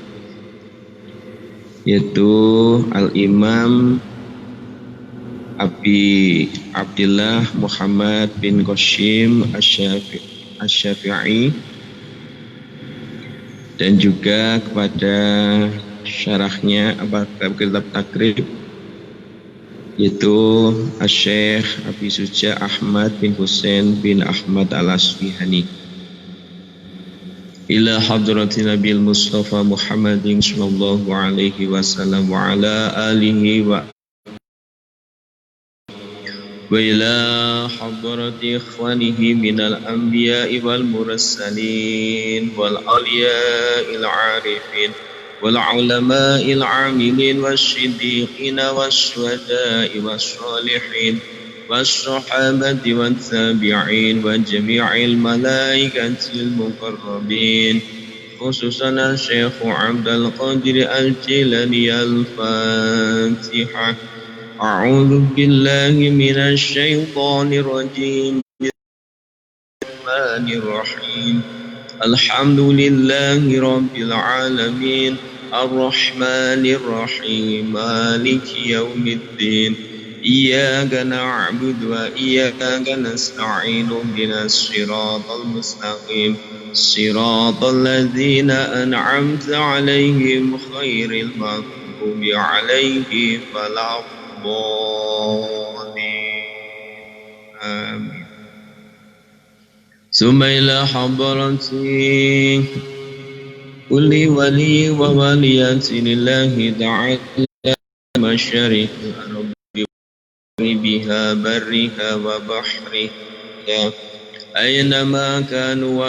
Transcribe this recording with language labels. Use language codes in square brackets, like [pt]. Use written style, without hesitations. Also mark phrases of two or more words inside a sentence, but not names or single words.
[id] yaitu Al-Imam Abi Abdullah Muhammad bin Qasim Asy-Syafi'i, dan juga kepada syarahnya kitab takrib, yaitu Syekh Abi Suja Ahmad bin Husain bin Ahmad Al-Asfihani. [ar] إلى حضرة النبي المصطفى محمد صلى الله عليه وسلم وعلى آله و إلى حضرة إخوانه من الأنبياء والمرسلين والأولياء العارفين والعلماء العاملين والصديقين والشهداء والصالحين والصحابة والتابعين وجميع الملائكة المقربين خصوصا الشيخ عبد القادر الجيلاني. Al-Fatihah. أعوذ بالله من الشيطان الرجيم. بسم الله الرحمن الرحيم الحمد لله رب العالمين. الرحمن الرحيم مالك يوم الدين. إياك نعبد وإياك نستعين. اهدنا الصراط المستقيم صراط الذين أنعمت عليهم غير المغضوب عليهم ولا الضالين. Amin. ثم إلى حضرة كل ولي وولية لله تعالى مشارق الأرض بها برها وبحرها أينما كانوا